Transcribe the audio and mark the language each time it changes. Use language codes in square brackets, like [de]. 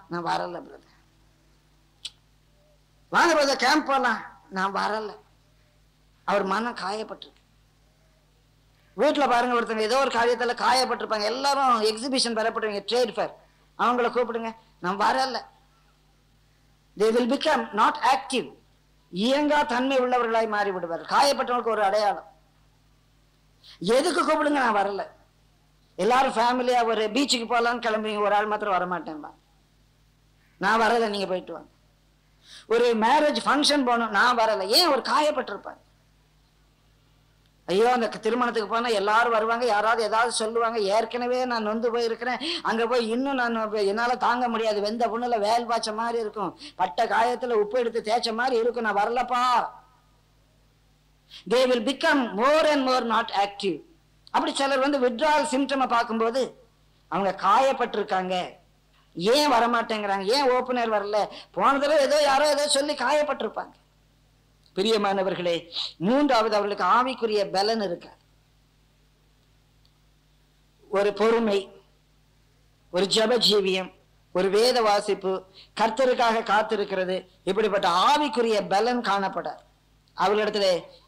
[ta] நான் வரல பிரதர். வாங்க பிரதர் கேம்ப் போகலாம். நான் வரல. அவர் மனம் காயப்பட்டிருக்கு. வீட்டில் பாருங்க, ஒருத்தங்க ஏதோ ஒரு காரியத்துல காயப்பட்டிருப்பாங்க. எல்லாரும் எக்ஸிபிஷன் வரப்படுவீங்க, ட்ரேட் ஃபேர், அவங்கள கூப்பிடுங்க. நான் வரல. [en] they will become not active. [ta] இயங்கா தன்மை உள்ளவர்களாய் மாறி விடுவார். காயப்பட்டவங்களுக்கு ஒரு அடையாளம். எதுக்கு கூப்பிடுங்க? நான் வரல. எல்லாரும் ஃபேமிலியா ஒரு பீச்சுக்கு போகலான்னு கிளம்புறீங்க, ஒரு ஆள் மாத்திரம் வரமாட்டேன்பா. நான் வரல, நீங்க போயிட்டு வாங்க. ஒரு மேரேஜ் ஃபங்க்ஷன் போகணும், நான் வரல. ஏன்? ஒரு காயப்பட்டிருப்பாங்க. ஐயோ, அந்த திருமணத்துக்கு போனா எல்லாரும் வருவாங்க, யாராவது ஏதாவது சொல்லுவாங்க, ஏற்கனவே நான் நொந்து போயிருக்கிறேன், அங்க போய் இன்னும் நான் என்னால தாங்க முடியாது, வெந்த புண்ணுல வேல் பாய்ச்ச மாதிரி இருக்கும், பட்ட காயத்துல உப்பு எடுத்து தேய்ச்ச மாதிரி இருக்கும், நான் வரலப்பா. [en] they will become more and more not active. [ta] அப்படி சிலர் வித்ட்ரால் சிம்டமை பார்க்கும்போது அவங்க காயப்பட்டிருக்காங்க. ஏன் வரமாட்டேங்கிறாங்க? ஏன் ஓப்பனர் வரல? போனதுல ஏதோ யாரோ ஏதோ சொல்லி காயப்பட்டிருப்பாங்க. பிரியமானவர்களே, மூன்றாவது, அவர்களுக்கு ஆவிக்குரிய பலன் இருக்க, ஒரு பொறுமை, ஒரு ஜப ஜீவியம், ஒரு வேத வாசிப்பு, கர்த்தருக்காக காத்திருக்கிறது, இப்படிப்பட்ட ஆவிக்குரிய பலன் காணப்படாது அவர்களிடத்துல.